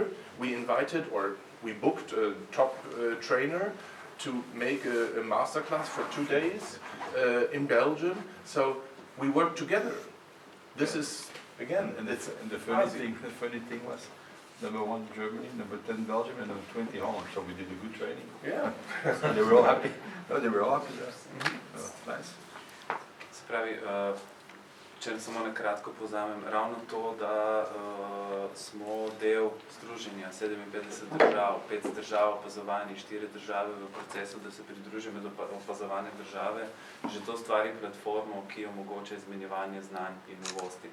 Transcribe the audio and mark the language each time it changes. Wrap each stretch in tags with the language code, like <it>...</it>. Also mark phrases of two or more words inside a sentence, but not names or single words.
<en>We invited, or we booked a top trainer to make a masterclass for 2 days in Belgium. So we work together. This is, again, and the funny thing was, number 1 Germany, number 10 Belgium, and number 20 Holland. So we did a good training. Yeah. And they were all happy. No, they were all happy. Nice.</en> <sl>Se pravi, če samo na kratko povzamem, ravno to, da smo del združenja 57 držav, 5 držav opazovanih, 4 države v procesu, da se pridružijo med opazovane države, že to stvari platformo, ki omogoča izmenjevanje znanj in novosti.</sl>